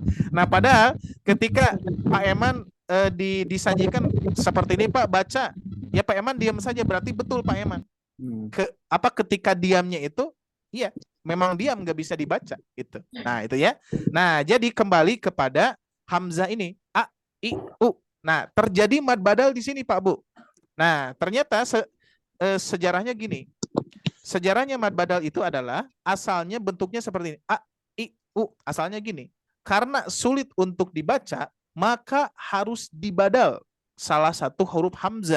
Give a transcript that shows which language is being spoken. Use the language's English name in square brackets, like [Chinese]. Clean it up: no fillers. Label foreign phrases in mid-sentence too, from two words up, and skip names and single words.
[Indonesian] Nah padahal ketika Pak Eman disajikan seperti ini Pak baca, ya Pak Eman diam saja berarti betul Pak Eman. Ketika diamnya itu, iya memang diam nggak bisa dibaca gitu. Nah itu ya. Nah jadi kembali kepada hamzah ini a, i, u. Nah terjadi [Arabic] مد بدل [Indonesian] di sini Pak Bu. Nah ternyata sejarahnya gini. Sejarahnya [Arabic] مد بدل [Indonesian] itu adalah asalnya bentuknya seperti ini. A, I, U. Asalnya gini. Karena sulit untuk dibaca, maka harus dibadal salah satu huruf hamzah.